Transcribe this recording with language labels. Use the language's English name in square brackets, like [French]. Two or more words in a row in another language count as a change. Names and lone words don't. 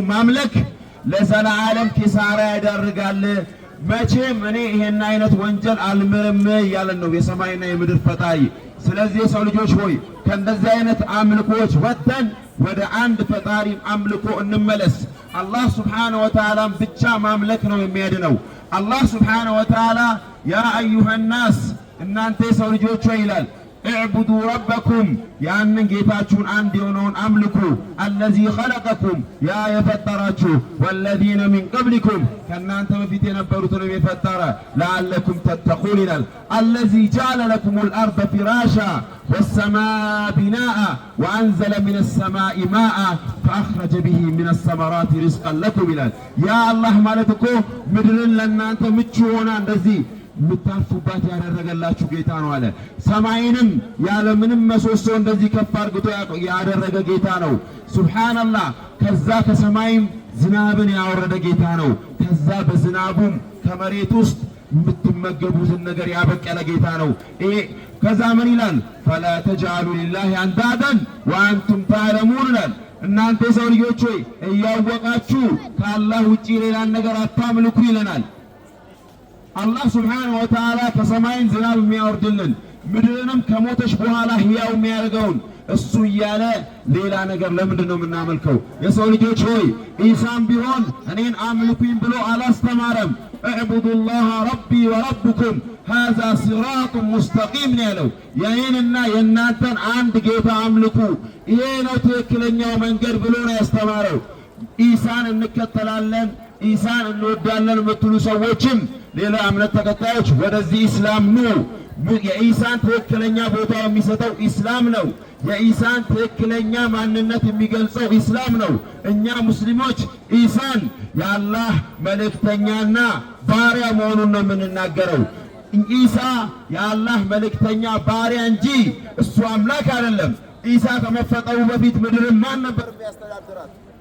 [Amharic] ማምለክ ለዘላለም ኪሳራ ያደርጋል መቼም እኔ ይሄን አይነት ወንጀል አልምርም ያለን ነው የሰማይና የምድር ፈጣሪ ስለዚህ የሰው ልጆች ሆይ ከእንደዚህ አይነት አምልኮች ወጥተን ወደ አንድ ፈጣሪ አምልኮ እንመለስ አላህ [Arabic] سبحانه وتعالى [Amharic] ብቻ ማምለክ ነው የሚያድነው አላህ [Arabic] سبحانه وتعالى يا أيها الناس [Amharic] እናንተ የሰው ልጆች ሆይ ይላል [Arabic] اعبدوا ربكم [Amharic] ያንን ጌታችሁን አንድ የሆነውን አምልኩ [Arabic] الذي خلقكم [Amharic] ያ የፈጠራችሁ [Arabic] والذين من قبلكم [Amharic] ከናንተ በፊት የነበሩትን የፈጠረ [Arabic] لعلكم تتقون ይላል الذي جعل لكم الارض فراشا والسماء بناء وانزل من السماء ماء فاخرج به من الثمرات رزقا لكم [Amharic] ይላል ያ አላህ ማለት እኮ ምድርን ለናንተ ምቹ ሆና እንደዚህ ምታርፉባት ያደረገላችሁ ጌታ ነው አለ ሰማይንም ያለ ምንም መሶሶ እንደዚህ ከፍ አድርጎ ያደረገ ጌታ ነው ሱብሃንአላህ ከዛ ከሰማይም ዝናብን ያወረደ ጌታ ነው ከዛ በዝናቡም ከመሬት ውስጥ የምትመገቡትን ነገር ያበቀለ ጌታ ነው ከዛ ምን ይላል [Arabic] فلا تجعلوا لله اندادا وانتم تعلمون [Amharic] እናንተ ሰው ልጆች ሆይ እያወቃችሁ ከአላህ ውጪ ሌላን ነገር አታምልኩ ይለናል አላህ [Arabic] سبحانه وتعالى [Amharic] ከሰማይን ዝናብ የሚያወርድልን ምድርንም ከሞተች በኋላ ህያው የሚያደርገውን እሱ ያለ ሌላ ነገር ለምንድን ነው የምናመልከው የሰው ልጆች ሆይ ኢሳም ቢሆን እኔን አምልኩኝ ብሎ አላስተማረም [Arabic] اعبدوا ربي وربكم هذا صراط مستقيم [Amharic] ያለው የኔንና የናንተን አንድ ጌታ አምልኩ ይሄ ነው ትክክለኛው መንገድ ብሎ ነው ያስተማረው ኢሳን እንከተላለን ኢሳን እንወዳለን የምትሉ ሰዎችም ሌላ እምነት ተከታዮች ወደዚህ እስላም ነው የኢሳን ትክክለኛ ቦታ የሚሰጠው እስላም ነው የኢሳን ትክክለኛ ማንነት የሚገልጸው እስላም ነው እኛ ሙስሊሞች ኢሳን የአላህ መልእክተኛና ባሪያ መሆኑን ነው የምንናገረው ኢሳ የአላህ መልእክተኛ ባሪያ እንጂ እሱ አምላክ አይደለም ኢሳ ከመፈጠሩ በፊት ምድርን ማን ነበር የሚያስተዳድራት